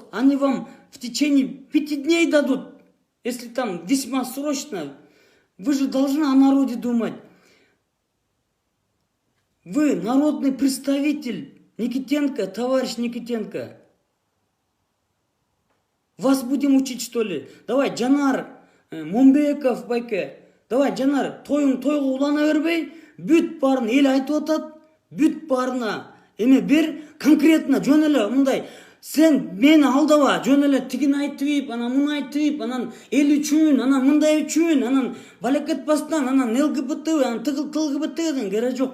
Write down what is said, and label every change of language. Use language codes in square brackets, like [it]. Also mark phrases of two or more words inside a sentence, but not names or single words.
[ru] Они вам в течение 5 дней дадут, если там весьма срочно. Вы же должны о народе думать. Вы народный представитель Никитенко, товарищ Никитенко. Вас будем учить, что ли? Давай, [ky] Жанар, Момбеков, байке. Давай, Жанар, тойга улана бербей, бүт барын эл айтып атат, бүт барына эме бер конкретно жөн эле мындай. Сен мени алдаба, жөн эле тигин айтып, анан муну айтып, анан эл үчүн, анан мындай үчүн, анан балекетпастан, анан ЛГБТ, анан ТЛГБТ деген керек жок.